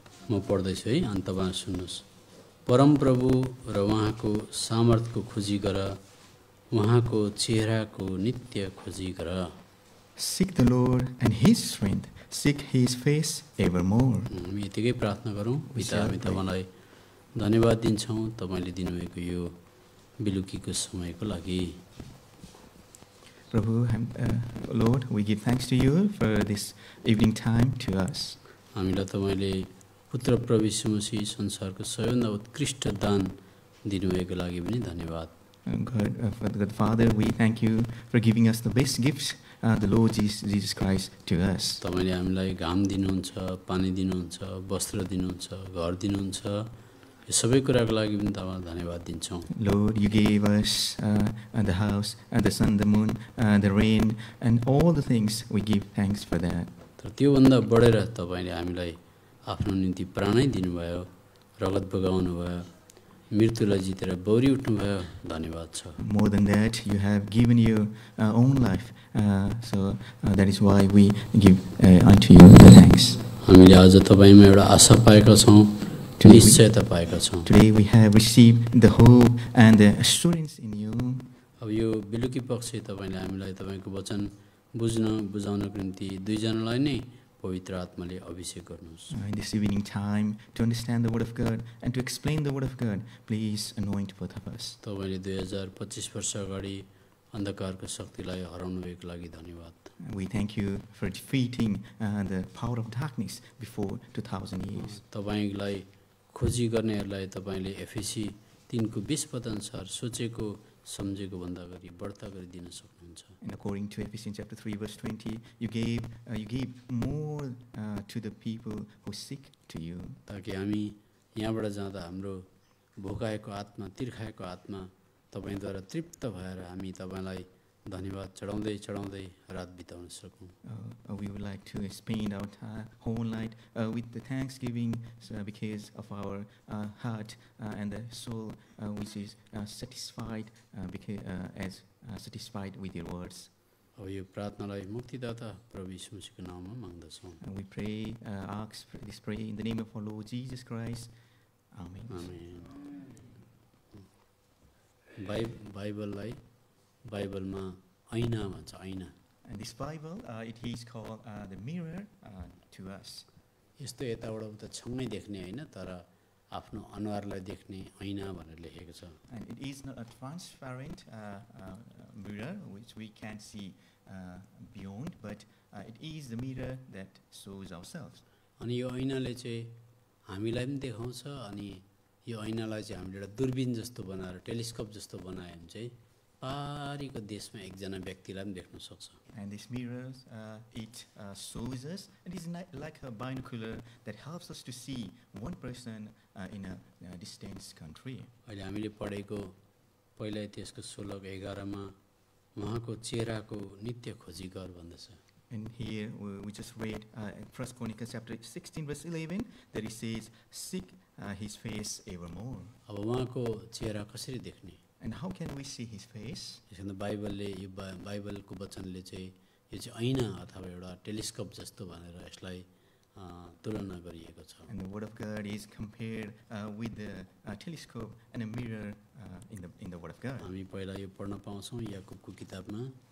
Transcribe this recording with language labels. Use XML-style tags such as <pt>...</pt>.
<ne>म पढ्दैछु है, अनि तपाईँ सुन्नुहोस्। परमप्रभु र उहाँको सामर्थ्यको खोजी गर, उहाँको चेहराको नित्य खोजी गर।</ne> <en>Seek the Lord and His strength. Seek His face evermore.</en> <ne>हामी यतिकै प्रार्थना गरौँ। पिता, हामी तपाईँलाई धन्यवाद दिन्छौँ तपाईँले दिनुभएको यो बेलुकीको समयको लागि।</ne> <en>Prabhu, Lord, we give thanks to you for this evening time to us.</en> <ne>हामीलाई तपाईँले पुत्र प्रभु यीशु मसीह संसारको सबैभन्दा उत्कृष्ट दान दिनुभएको लागि पनि धन्यवाद।</ne> <en>God, Father, we thank you for giving us the best gift, the Lord Jesus Christ, to us.</en> <ne>तपाईँले हामीलाई घाम दिनुहुन्छ, पानी दिनुहुन्छ, वस्त्र दिनुहुन्छ, घर दिनुहुन्छ। यो सबै कुराको लागि पनि तपाईँलाई धन्यवाद दिन्छौँ।</ne> <en>Lord, you gave us the house, the sun, the moon, the rain, and all the things. We give thanks for that.</en> <ne>तर त्योभन्दा बढेर तपाईँले हामीलाई आफ्नो निम्ति प्राणै दिनुभयो, रगत बगाउनु भयो, मृत्युलाई जितेर बौरी उठ्नुभयो। धन्यवाद छ।</ne> <en>More than that, you have given your own life. So that is why we give unto you the thanks.</en> <ne>हामीले आज तपाईँमा एउटा आशा पाएका छौँ, निश्चयता पाएका छौँ।</ne> <en>Today we have received the hope and the assurance in you.</en> <ne>अब यो बेलुकी पक्ष तपाईँले हामीलाई तपाईँको वचन बुझाउनको निम्ति दुईजनालाई नै पवित्र आत्माले अभिषेक गर्नुहोस्।</ne> <en>In this evening time, to understand the word of God and to explain the word of God, please anoint both of us.</en> <ne>तपाईँले 2025 वर्ष अगाडि अन्धकारको शक्तिलाई हराउनु भएको लागि धन्यवाद।</ne> <en>We thank you for defeating the power of darkness before 2000 years.</en> <ne>तपाईँलाई खोजी गर्नेहरूलाई तपाईँले एफएसी 3 को 20 पद अनुसार सोचेको सम्झेको भन्दा गरी बढ्ता गरिदिन सक्नुहुन्छ।</ne> <en>And according to Ephesians chapter 3 verse 20, you gave more to the people who seek to you.</en> <ne>ताकि हामी यहाँबाट जाँदा हाम्रो भोकाएको आत्मा, तिर्खाएको आत्मा तपाईँद्वारा तृप्त भएर हामी तपाईँलाई धन्यवाद चढाउँदै चढाउँदै रात बिताउन सकौँ।</ne> <en>We would like to spend our whole night with the thanksgiving because of our heart and the soul which is satisfied as satisfied with your words.</en> <ne>अब यो प्रार्थनालाई मुक्तिदाता प्रभु यीशु मसीहको नाममा माग्दछौँ।</ne> <en>And we pray, pray in the name of our Lord Jesus Christ. Amen.</en> <ne>आमेन। बाइबललाई बाइबलमा ऐना भन्छ, ऐना।</ne> <en>And this Bible, it is called the mirror to us.</en> <ne>यस्तो यताबाट उता छङ्गै देख्ने होइन, तर आफ्नो अनुहारलाई देख्ने ऐना भनेर लेखेको छ।</ne> <en>And it is not a transparent mirror which we can see beyond, but it is the mirror that shows ourselves.</en> <ne>अनि यो ऐनाले चाहिँ हामीलाई पनि देखाउँछ, अनि यो ऐनालाई चाहिँ हामीले एउटा दूरबीन जस्तो बनाएर टेलिस्कोप जस्तो बनायो भने चाहिँ पारीको देशमा एकजना व्यक्तिलाई पनि देख्न सक्छ।</ne> <en>And this mirror, it shows us, it is like a binocular that helps us to see one person in a distant country.</en> <ne>अहिले हामीले पढेको पहिला इतिहासको 16:11 मा उहाँको चेहराको नित्य खोजी गर भन्दछ।</ne> <en>And here we just read First Chronicles chapter 16 verse 11 that it says, seek his face evermore.</en> <ne>अब उहाँको चेहरा कसरी देख्ने?</ne> <en>And how can we see his face?</en> <ne>यसमा बाइबलले यो बाइबलको वचनले चाहिँ यो चाहिँ ऐना अथवा एउटा टेलिस्कोप जस्तो भनेर यसलाई तुलना गरिएको छ।</ne> <en>And the word of God is compared with the telescope and a mirror in the word of God.</en> <ne>हामी पहिला यो पढ्न पाउँछौँ याकुबको किताबमा।</ne>